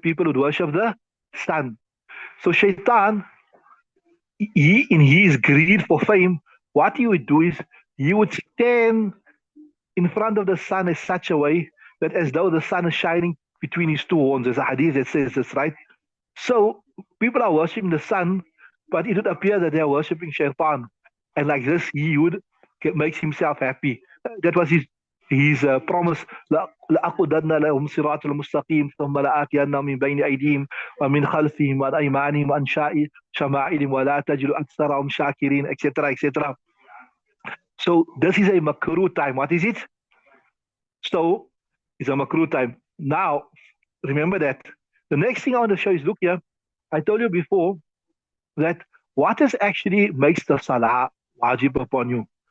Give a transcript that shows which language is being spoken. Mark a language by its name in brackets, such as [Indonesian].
[English] People would worship the sun. So Shaitan, he, in his greed for fame, what he would do is he would stand in front of the sun in such a way that as though the sun is shining between his two horns. There's a hadith that says this, right? So people are worshipping the sun, but it would appear that they are worshipping Shaitan. And like this, he would make himself happy. That was his promise. [Arabic] لأقودن لهم صراط المستقيم ثم لآتينهم من بين أيديهم ومن خلفهم وعن أيمانهم وعن شمائلهم ولا تجد أكثرهم شاكرين, etc., etc. [English] So this is a makrooh time. What is it? So it's a makrooh time. Now, remember that. The next thing I want to show is, look here. I told you before that what is actually makes the salah wajib upon you.